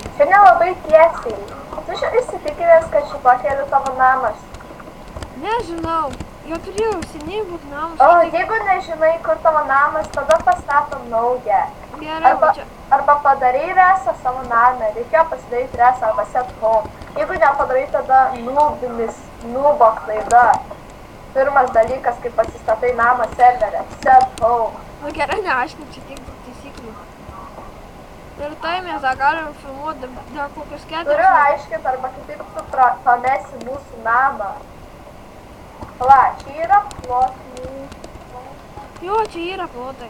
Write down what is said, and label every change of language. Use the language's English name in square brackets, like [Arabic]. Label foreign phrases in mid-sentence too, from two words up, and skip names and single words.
[Lithuanian] Čia nelabai tiesiai. Tu įsitikinęs, kad šito keliu tavo namas. Nežinau, jo turėjau seniai būti namas. O, jeigu nežinai, kur tavo namas, tada pastatom naują. Gerai, va čia. Arba padarai resą savo namę, reikėjo pasidaryti resą arba [English] set home. [Lithuanian] Jeigu nepadarai, tada nubo klaida. Pirmas dalykas, kai pasistatai namą serverę, [English] set home. [Lithuanian] Nu gerai, neaiškinu, čia tiek daug taisyklių. Ir tai mes dar galim filmuoti dar kokius 4. Turiu aiškinti, arba kitaip tu pamesi mūsų namą. Va, čia yra plotai. Jo, čia yra plotai.